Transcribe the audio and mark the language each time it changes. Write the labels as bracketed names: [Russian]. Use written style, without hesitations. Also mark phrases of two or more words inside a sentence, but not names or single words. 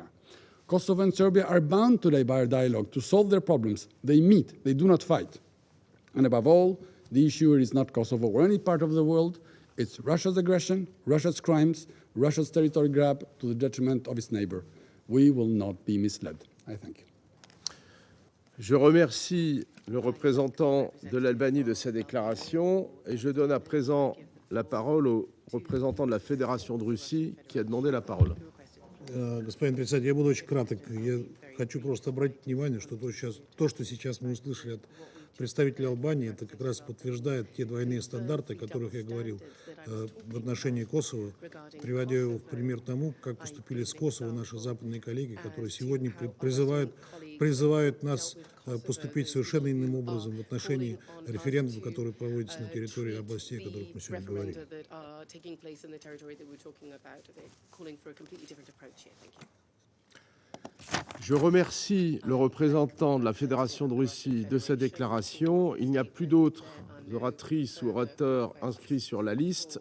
[English] Kosovo and Serbia are bound today by a dialogue to solve their problems. They meet, they do not fight. And above all, the issue is not Kosovo or any part of the world. It's Russia's aggression, Russia's crimes, Russia's territory grab to the detriment of its neighbor. We will not be misled. I thank you. [French] Je remercie le représentant de l'Albanie de sa déclaration et je donne à présent la parole au représentant de la Fédération de Russie qui a demandé la parole. [Russian] Господин председатель, я буду очень краток. Я хочу просто обратить внимание, что то, что сейчас мы услышали от представителя Албании, это как раз подтверждает те двойные стандарты, о которых я говорил в отношении Косово, приводя его в пример тому, как поступили с Косово наши западные коллеги, которые сегодня призывают нас поступить совершенно иным образом в отношении референдума, который проводится на территории областей, о которых мы сегодня говорим. [French] Je remercie le représentant de la Fédération de Russie de sa déclaration. Il n'y a plus d'autres oratrices ou orateurs inscrits sur la liste.